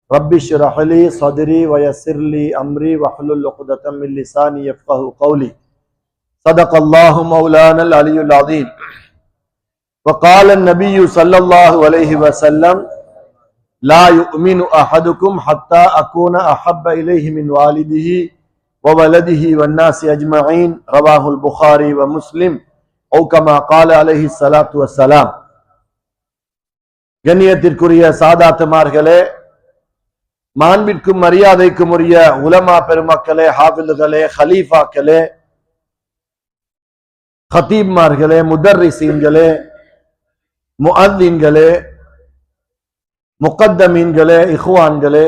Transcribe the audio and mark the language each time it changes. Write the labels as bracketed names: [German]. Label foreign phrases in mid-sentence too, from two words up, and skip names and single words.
[Arabic] رب اشرح لي صدري ويسر لي أمري واحلل عقدة من لساني يفقهوا قولي. صدق الله مولانا العلي العظيم. وقال النبي صلى الله عليه وسلم لا يؤمن أحدكم حتى أكون أحب إليه من والده وولده والناس أجمعين. رواه البخاري ومسلم أو كما قال عليه الصلاة والسلام. [Tamil] கண்ணியத்திற்குரிய சாதாத்துமார்களே, மாண்பிற்கும் மரியாதைக்கும் உரிய உலமா பெருமக்களே, ஹாஃபில்களே, ஹலீஃபாக்களே, ஹதீப்மார்களே, முதர்ரிசீன்களே, முஅத்தின்களே, முகத்தமீன்களே, இஹ்வான்களே,